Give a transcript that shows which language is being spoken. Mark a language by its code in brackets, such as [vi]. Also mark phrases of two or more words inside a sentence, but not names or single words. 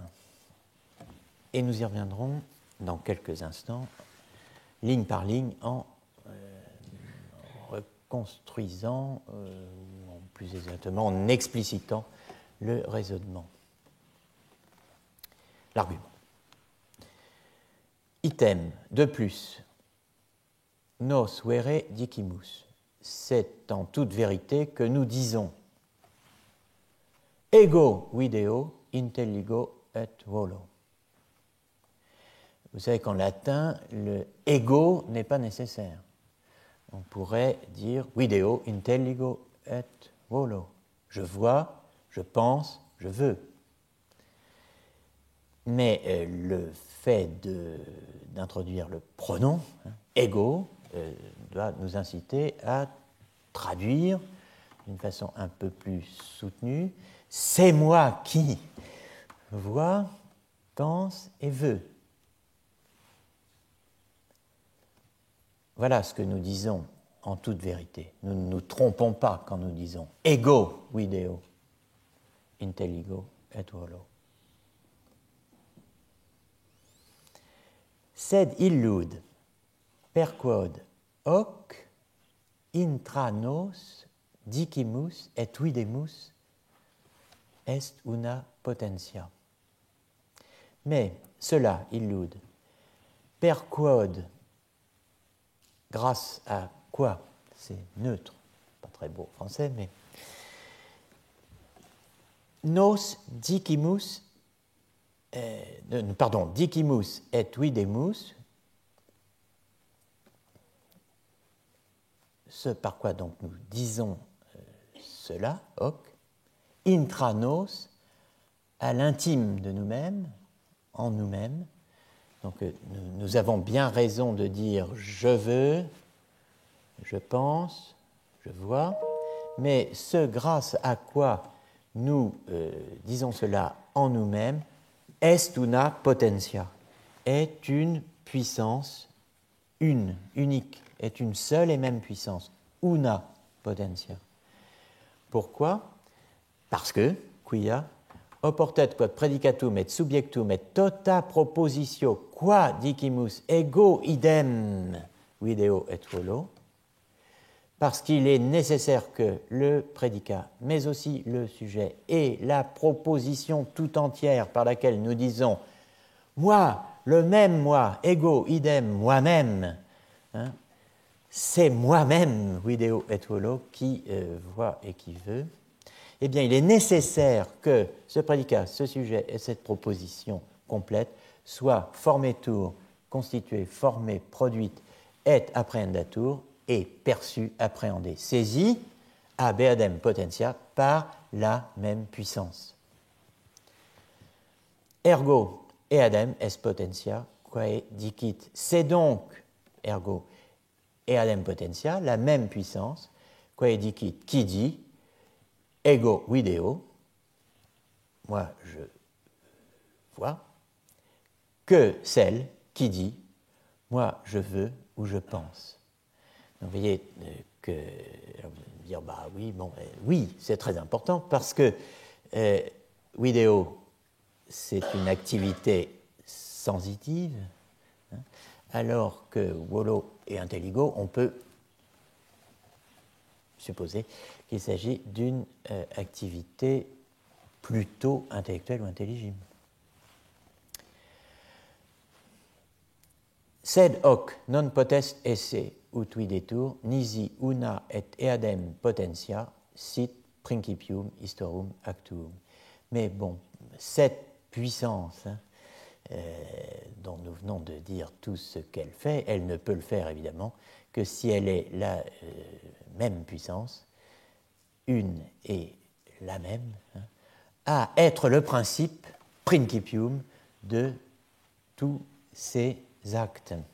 [fr] Et nous y reviendrons dans quelques instants, ligne par ligne, en reconstruisant, ou plus exactement en explicitant le raisonnement, l'argument. Item, de plus, [la] nos vere dicimus, [fr] c'est en toute vérité que nous disons [la] ego video intelligo et volo. [fr] Vous savez qu'en latin, le ego n'est pas nécessaire. On pourrait dire [la] video intelligo et volo. [fr] Je vois, je pense, je veux. Mais le fait d'introduire le pronom, ego, doit nous inciter à traduire d'une façon un peu plus soutenue « c'est moi qui vois, pense et veux ». Voilà ce que nous disons en toute vérité. Nous ne nous trompons pas quand nous disons « [la] ego video intelligo et volo ». Sed illud, per quod hoc intra nos dicimus et videmus est una potentia. [fr] Mais cela, [la] illud, per quod, [fr] grâce à quoi, c'est neutre, pas très beau français, mais [la] nos dicimus, dicimus et videmus, [fr] ce par quoi donc nous disons cela, [la] hoc, intra nos, [fr] à l'intime de nous-mêmes, en nous-mêmes. Donc nous avons bien raison de dire je veux, je pense, je vois, mais ce grâce à quoi nous disons cela en nous-mêmes, est [la] una potentia, [fr] est une puissance unique, est une seule et même puissance, [la] una potentia. [fr] Pourquoi? Parce que, [la] quia, oportet quod predicatum et subjectum et tota propositio qua dicimus ego idem video et volo, [fr] parce qu'il est nécessaire que le prédicat, mais aussi le sujet et la proposition tout entière par laquelle nous disons moi, le même moi, [la] ego idem, [fr] moi-même, hein, c'est moi-même, [la] video et volo, [fr] qui voit et qui veut, eh bien, il est nécessaire que ce prédicat, ce sujet et cette proposition complète soient formetur, constitués, formés, produites, [la] et apprehendatur, [fr] et perçus, appréhendés, saisis, [la] a beadem potentia, [fr] par la même puissance. [la] Ergo, eadem est potentia, quae dicit. [fr] C'est donc, [la] ergo, eadem potentia, [fr] la même puissance, [la] quae dicit, [fr] qui dit, [la] ego video, [fr] moi je vois, que celle qui dit, moi je veux ou je pense. Donc, vous voyez que, alors vous allez me dire, bah oui, bon, oui, c'est très important parce que video, c'est une activité sensitive, hein, alors que volo et intelligo, on peut supposer qu'il s'agit d'une activité plutôt intellectuelle ou intelligible. [la] Sed hoc non potest esse ut videtur nisi una et eadem potentia sit principium historum actuum. [fr] Mais bon, cette puissance dont nous venons de dire tout ce qu'elle fait, elle ne peut le faire évidemment que si elle est la même puissance, une et la même, hein, à être le principe principium de tous ces actes.